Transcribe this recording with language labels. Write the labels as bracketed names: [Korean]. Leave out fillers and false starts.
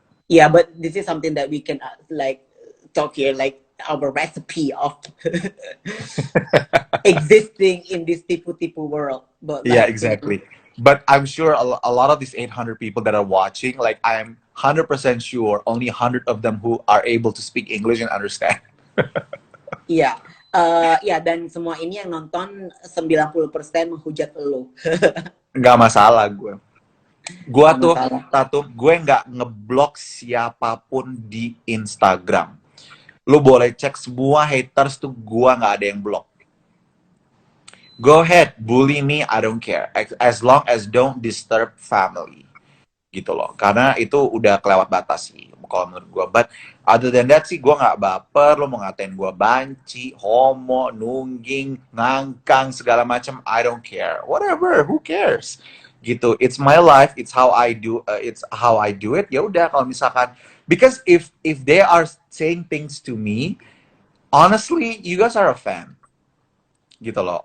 [English] Yeah, but this is something that we can like talk here, like our recipe of existing in this tipu-tipu world. But like, yeah, exactly. But I'm sure a lot of these 800 people that are watching, like I'm 100% sure only 100 of them who are able to speak English and understand. [Indonesian] Iya. Ya, dan semua ini yang nonton 90% menghujat lo. Nggak masalah gue. Gue tuh, gue nggak ngeblok siapapun di Instagram. Lu boleh cek semua haters tuh, gue nggak ada yang blok. [English] Go ahead, bully me, I don't care. As long as don't disturb family. [Indonesian] Gitu loh. Karena itu udah kelewat batas sih, kalau menurut gue. [English] But other than that [Indonesian] sih, gue nggak baper. Lo mau ngatain gue banci, homo, nungging, ngangkang, segala macam, [English] I don't care. Whatever, who cares? [Indonesian] Gitu. [English] It's my life. It's how I do. It's how I do it. [Indonesian] Ya udah, kalau misalkan, [English] because if they are saying things to me, honestly, you guys are a fan. [Indonesian] Gitu loh.